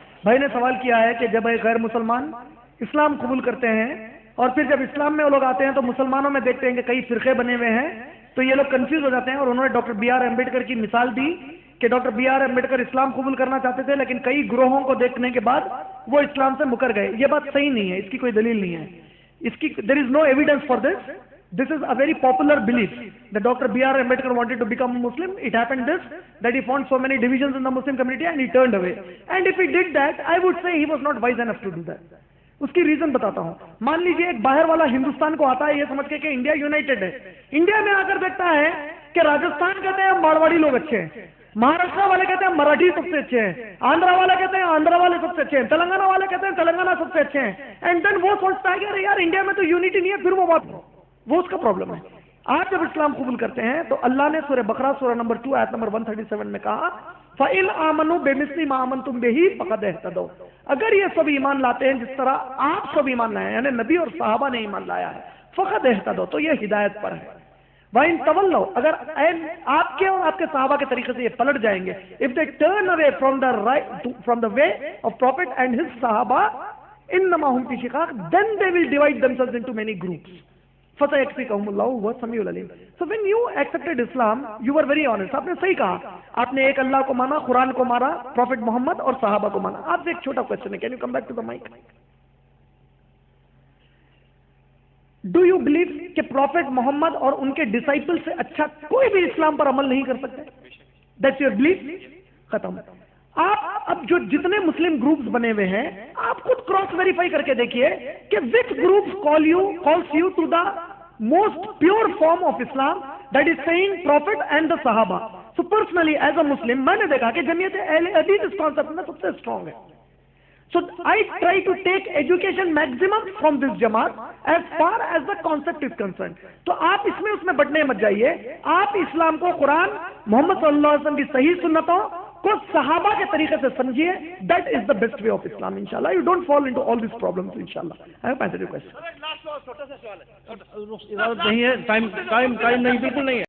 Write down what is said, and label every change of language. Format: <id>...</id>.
<ur>بھائی نے سوال کیا ہے کہ جب ایک غیر مسلمان اسلام قبول کرتے ہیں اور پھر جب اسلام میں وہ لوگ آتے ہیں تو مسلمانوں میں دیکھتے ہیں کہ کئی فرقے بنے ہوئے ہیں, تو یہ لوگ کنفیوز ہو جاتے ہیں. اور انہوں نے ڈاکٹر بی آر امبیڈکر کی مثال دی کہ ڈاکٹر بی آر امبیڈکر اسلام قبول کرنا چاہتے تھے لیکن کئی گروہوں کو دیکھنے کے بعد وہ اسلام سے مکر گئے. یہ بات صحیح نہیں ہے, اس کی کوئی دلیل نہیں ہے. اس کی</ur> <en>there is no evidence for this. This is a very popular belief that Dr. B.R. Ambedkar wanted to become a Muslim. It happened that he found so many divisions in the Muslim community and he turned away. And if he did that, I would say he was not wise enough to do that.</en> <ur>اس کی reason بتاتا ہوں. مان لیجیے ایک باہر والا ہندوستان کو آتا ہے یہ سمجھ کے کہ انڈیا یونائٹڈ ہے. انڈیا میں آ کر دیکھتا ہے کہ راجستھان کہتے ہیں مارواڑی لوگ اچھے ہیں, مہاراشٹر والے کہتے ہیں مراٹھی سب سے اچھے ہیں, آندھرا والے کہتے ہیں آندھرا والے سب سے اچھے ہیں, تلنگانہ والے کہتے ہیں تلنگانہ سب سے اچھے ہیں.</ur> <en>and then</en> <ur>وہ سوچتا ہے کہ ارے یار انڈیا میں تو یونٹی نہیں ہے, پھر وہ بات وہ اس کا پرابلم ہے. آپ جب اسلام قبول کرتے ہیں تو اللہ نے سورہ بقرہ سورہ نمبر 2 آیت نمبر 137 میں کہا</ur> <ar>فَإِنْ آمَنُوا بِمِثْلِ مَا آمَنْتُمْ بِهِ فَقَدْ اهْتَدَوْا،</ar> <ur>اگر یہ سب ایمان لاتے ہیں جس طرح آپ سب ایمان لائے ہیں، یعنی نبی اور صحابہ نے ایمان لایا ہے،</ur> <ar>فَقَدْ اهْتَدَوْا،</ar> <ur>تو یہ ہدایت پر ہے.</ur> <ar>وَإِنْ تَوَلَّوْا،</ar> <ur>اگر آپ کے اور آپ کے صحابہ کے طریقے سے یہ پلٹ جائیں گے،</ur> <en>if they turn away from the way of Prophet and his Sahaba,</en> <ar>إِنَّمَا هُمْ فِي شِقَاقٍ,</ar> <en>then they will divide themselves into many groups.</en> <ar>فَسَيَكْفِيكَهُمُ اللَّهُ وَهُوَ السَّمِيعُ الْعَلِيمُ.</ar> <en>So when you accepted Islam, you were very honest.</en> <ur>آپ نے صحیح کہا، آپ نے ایک اللہ کو مانا، قرآن کو مانا، پروفٹ محمد اور صحابہ کو مانا. آپ سے ایک چھوٹا کوشچن ہے،</ur> <en>Can you come back to the mic? Do you believe</en> <ur>کہ پروفٹ محمد اور ان کے ڈسائپل سے اچھا کوئی بھی اسلام پر عمل نہیں کر سکتے؟</ur> <en>That's your belief.</en> <ur>ختم. آپ اب جو جتنے مسلم گروپس بنے ہوئے ہیں، آپ خود کراس ویریفائی کر کے دیکھیے کہ</ur> <en>Which groups calls you to the most pure form of Islam, that is saying Prophet and the Sahaba. So personally as a Muslim</en> <ur>میں نے دیکھا کہ جمعیت اہل حدیث اس کانسیپٹ میں سب سے اسٹرانگ ہے.</ur> <en>So I try to take education maximum from this Jamaat as far as the concept is concerned.</en> <ur>تو آپ اس میں بٹنے مت جائیے. آپ اسلام کو قرآن، محمد صلی اللہ علیہ وسلم کی صحیح سنتوں کو صحابہ کے طریقے سے سمجھیے.</ur> <en>That is the best way of Islam, inshallah. You don't fall into all these problems, inshallah. I have answered your question.</en> <ur>اجازت نہیں ہے، ٹائم نہیں، بالکل نہیں ہے.</ur>